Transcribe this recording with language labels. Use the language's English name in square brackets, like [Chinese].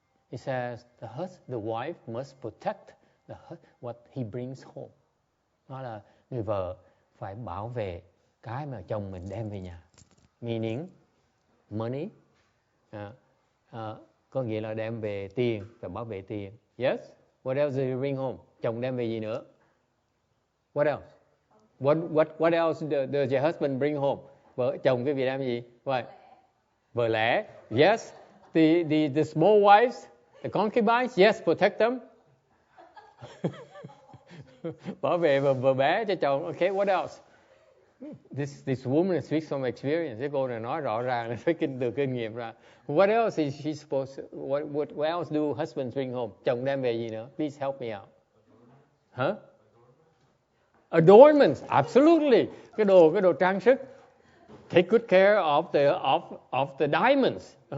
[English] It says the wife must protect what he brings home. [Vietnamese] Nó là người vợ phải bảo vệ cái mà chồng mình đem về nhà. [English] Meaning money, [Vietnamese] có nghĩa là đem về tiền và bảo vệ tiền. [English] Yes. What else do you bring home? [Vietnamese] Chồng đem về gì nữa? [English] What else? What else does your husband bring home? [Vietnamese] Vợ chồng cái việc đem gì? What? Vợ lẽ. Yes. [English] The small wives, the concubines. Yes, protect them. [Vietnamese] Bảo vệ vợ bé cho chồng. [English] Okay, what else? This woman speaks from experience. [Vietnamese] Cái cô này nói rõ ràng là phải từ kinh nghiệm ra. [English] What else is she supposed to, what else do husbands bring home? [Vietnamese] Chồng đem về gì nữa? [English] Please help me out. Huh? Adornments, absolutely. [Vietnamese] Cái đồ trang sức. [English] Take good care of the diamonds.